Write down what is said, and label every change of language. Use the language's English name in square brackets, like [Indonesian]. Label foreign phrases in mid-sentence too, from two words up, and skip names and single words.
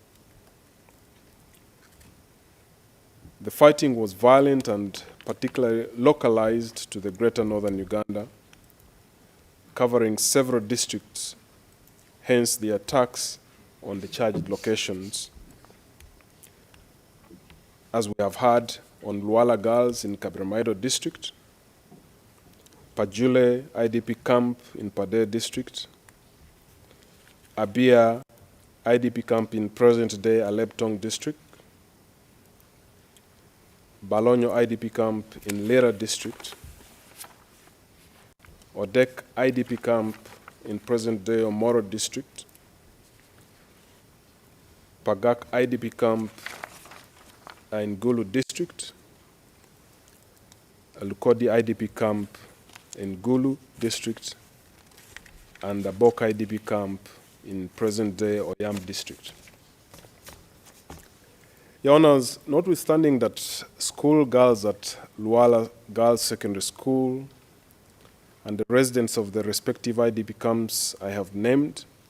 [English] The fighting was violent and particularly localized to the greater northern Uganda, covering several districts, hence the attacks on the charged locations, as we have had on Luala girls in Kabramaido district, Pajule IDP camp in Pade district, Abia IDP camp in present-day Aleptong district, Balonyo IDP camp in Lera district, Odek IDP camp in present-day Omoro district, Pagak IDP camp in Gulu district, Lukodi IDP camp in Gulu district, and the Bok IDP camp in present-day Oyam district. Your Honors, notwithstanding that school girls at Luala Girls Secondary School and the residents of the respective IDP camps I have named